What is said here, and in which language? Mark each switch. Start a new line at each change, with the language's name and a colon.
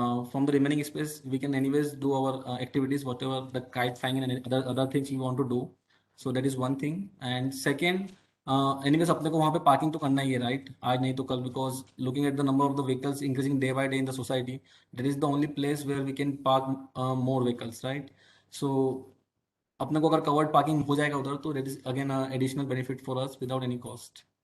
English: From the remaining space we can anyways do our activities, whatever the kite flying and other things we want to do. So that is one thing. And second, anyways
Hindi: अपने को वहाँ पे parking तो करना ही है, right? आज नहीं तो कल,
English: Because looking at the number of the vehicles increasing day by day in the society, that is the only place where we can park more vehicles, right? So
Hindi: अपने को अगर कवर्ड पार्किंग हो जाएगा उधर तो
English: that is again additional benefit for us without any cost.